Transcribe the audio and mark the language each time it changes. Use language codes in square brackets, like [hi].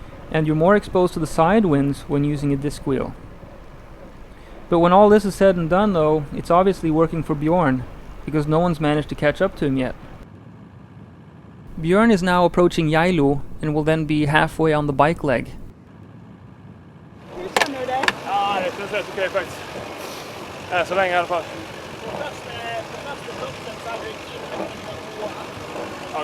[en] And you're more exposed to the side winds when using a disc wheel. But when all this is said and done though, it's obviously working for Bjorn, because no one's managed to catch up to him yet. Bjorn is now approaching Geilo and will then be halfway on the bike leg. [sv] Hur känner du dig? Ja, det känns rätt okej faktiskt. Så länge i alla fall. På første punkten så har du inne på 2.